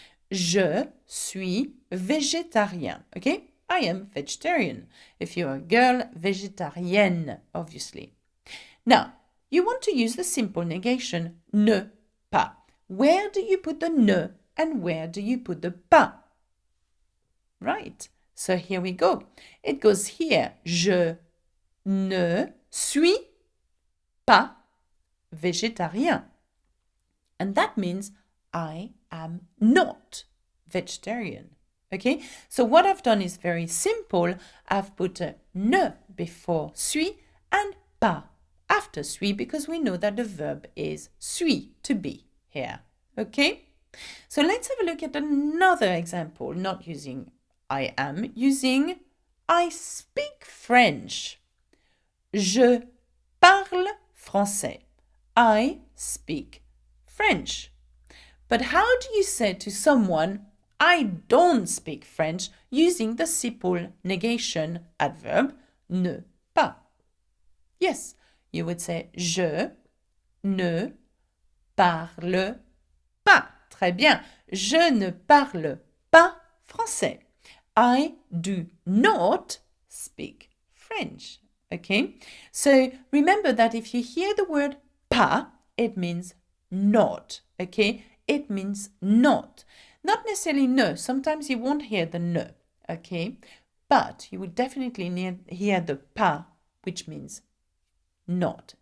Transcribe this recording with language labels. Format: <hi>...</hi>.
<fr>Je suis végétarien, okay?</fr> <en>I am vegetarian. If you're a girl, végétarienne, obviously. Now, you want to use the simple negation, ne pas. Where do you put the ne? And where do you put the pas? Right. So here we go. It goes here.</en> <fr>Je ne suis pas végétarien.</fr> <en>And that means I am not vegetarian. Okay? So what I've done is very simple. I've put a ne before suis and pas after suis because we know that the verb is suis, to be here. Okay? So let's have a look at another example, not using I am, using I speak French.</en> <fr>Je parle français.</fr> <en>I speak French. But how do you say to someone, I don't speak French, using the simple negation adverb ne pas? Yes, you would say</en> <fr>je ne parle pas. Très bien. Je ne parle pas français.</fr> <en>I do not speak French. Okay, so remember that if you hear the word pas, it means not. Okay, it means not. Not necessarily no. Sometimes you won't hear the no. Okay, but you will definitely hear the pas, which means not.</en>